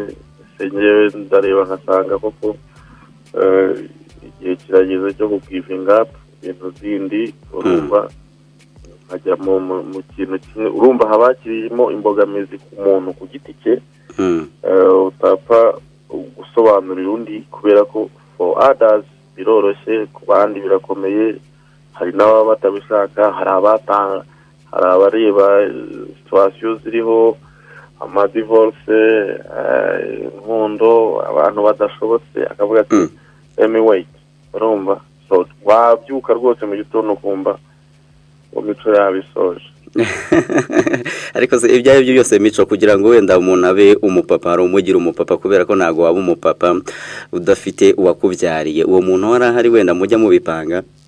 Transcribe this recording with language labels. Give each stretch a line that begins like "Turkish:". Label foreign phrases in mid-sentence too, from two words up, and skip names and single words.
Kinyarwanda: Njyewe ndareba nkasanga koko igihe kirageze cyo kugivinga up ibintu zindi, urumva nkajya mu kintu kimwe. Urumva haba hakirimo imbogamizi ku muntu ku giti cye, utapfa gusobanurira undi, kubera ko
English: for others
Kinyarwanda: biroroshye, ku bandi birakomeye. Hari n'ababa batabishaka, hari abareba situation ziriho, amadivorce, inkundo, abantu badashobotse, akavuga ati
English: let me wait,
Kinyarwanda: urumva. So wabyuka rwose mu gitondo ukumva Mico yabisoje. Ariko se ibyaye byo byose Mico, kugira ngo wenda umuntu abe umupapa, ari umugira umupapa, kubera ko ntago waba umupapa udafite uwakubyariye. Uwo muntu warahari wenda mujya mu bipanga?